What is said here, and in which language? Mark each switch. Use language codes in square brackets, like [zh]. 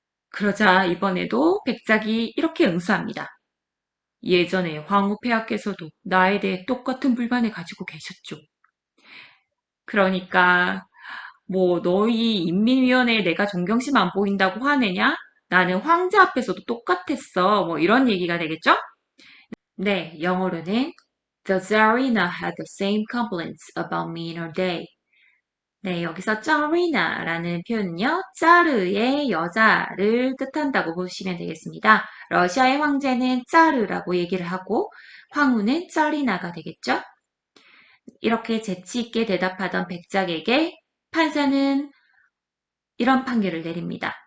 [ko] 그러자 이번에도 백작이 이렇게 응수합니다. 예전에 황후폐하께서도 나에 대해 똑같은 불만을 가지고 계셨죠. 그러니까 뭐 너희 인민위원회에 내가 존경심 안 보인다고 화내냐? 나는 황제 앞에서도 똑같았어. 뭐 이런 얘기가 되겠죠? 네, 영어로는 [en] The Tsarina had the same complaints about me in her day. [ko] 네, 여기서 짜리나라는 표현은요, 짜르의 여자를 뜻한다고 보시면 되겠습니다. 러시아의 황제는 짜르라고 얘기를 하고 황후는 짜리나가 되겠죠? 이렇게 재치 있게 대답하던 백작에게 판사는 이런 판결을 내립니다.